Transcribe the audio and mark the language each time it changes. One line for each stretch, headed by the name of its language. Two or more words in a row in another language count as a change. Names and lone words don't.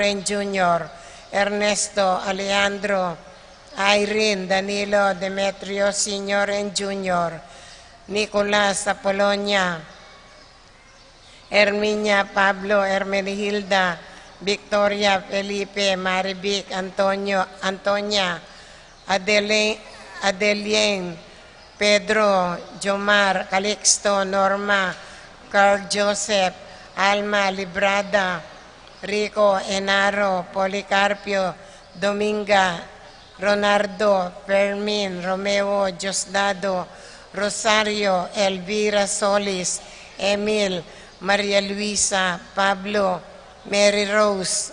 English: and Jr., Ernesto Alejandro, Irene Danilo Demetrio Sr. and Jr., Nicolas Apolonia, Herminia Pablo Hermenihilda, Victoria Felipe Maribic Antonia, Adeline Pedro Jomar Calixto Norma, Carl Joseph, Alma Librada, Rico Enaro, Policarpio Dominga, Ronardo Fermin, Romeo Diosdado, Rosario Elvira Solis, Emil, Maria Luisa, Pablo, Mary Rose,